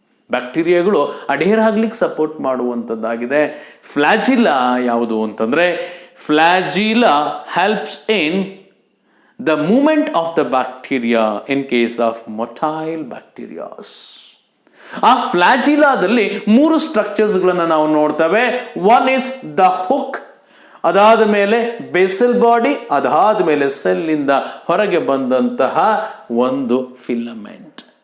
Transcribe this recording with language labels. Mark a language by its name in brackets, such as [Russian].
[Kannada] ಬ್ಯಾಕ್ಟೀರಿಯಾಗಳು ಅಡ್ಹೇರ್ ಆಗ್ಲಿಕ್ಕೆ ಸಪೋರ್ಟ್ ಮಾಡುವಂಥದ್ದಾಗಿದೆ. ಫ್ಲಾಜಿಲ್ಲಾ ಯಾವುದು ಅಂತಂದರೆ, [English] flagella helps in the movement of the bacteria in case of motile bacteria. [Kannada] ಆ ಫ್ಲಾಜಿಲಾದಲ್ಲಿ 3 ಸ್ಟ್ರಕ್ಚರ್ಸ್ಗಳನ್ನು ನಾವು ನೋಡ್ತೇವೆ. [English] one is the hook, [Kannada] ಅದಾದ ಮೇಲೆ ಬೇಸಲ್ ಬಾಡಿ, ಅದಾದ ಮೇಲೆ ಸೆಲ್ಲಿಂದ ಹೊರಗೆ ಬಂದಂತಹ ಒಂದು ಫಿಲಮೆಂಟ್.